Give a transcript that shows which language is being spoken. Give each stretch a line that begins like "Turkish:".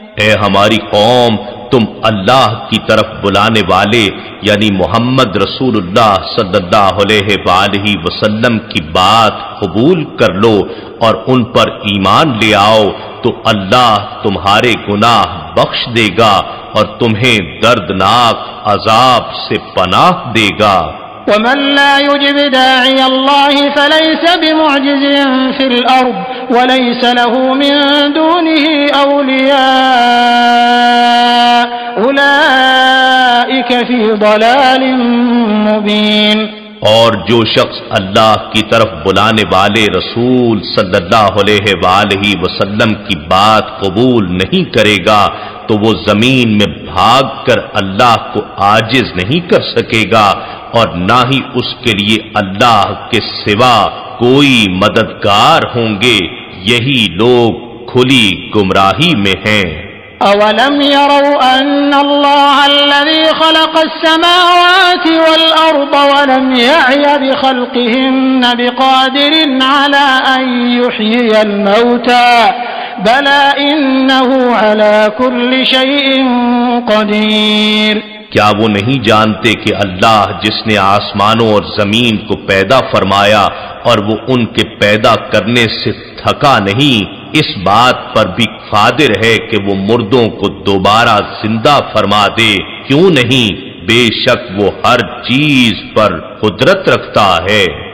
Urdu: اے ہماری قوم، تم اللہ کی طرف بلانے والے یعنی محمد رسول اللہ صلی اللہ علیہ وآلہ وسلم کی بات قبول کر لو اور ان پر ایمان لے آؤ تو اللہ تمہارے گناہ بخش دے گا اور تمہیں دردناک عذاب سے پناہ دے گا۔
Arabic: ومن لا يجب داعي الله فليس بمعجز في الأرض وليس له من دونه أولياء أولئك في ضلال مبين۔
Urdu: اور جو شخص اللہ کی طرف بلانے والے رسول صلی اللہ علیہ وآلہ وسلم کی بات قبول نہیں کرے گا تو وہ زمین میں بھاگ کر اللہ کو عاجز نہیں کر سکے گا، اور نہ ہی اس کے لیے اللہ کے سوا کوئی مددگار ہوں گے، یہی لوگ کھلی گمراہی میں ہیں۔
Arabic: أولم يروا أن الله الذي خلق السماوات والأرض ولم يعي بخلقهن بقادر على أن يحيي الموتى بلى إنه على كل شيء قدير۔
Urdu: کیا وہ نہیں جانتے کہ اللہ جس نے آسمانوں اور زمین کو پیدا فرمایا اور وہ ان کے پیدا کرنے سے تھکا نہیں، اس بات پر بھی قادر ہے کہ وہ مردوں کو دوبارہ زندہ فرما دے، کیوں نہیں؟ بے شک وہ ہر چیز پر قدرت رکھتا ہے۔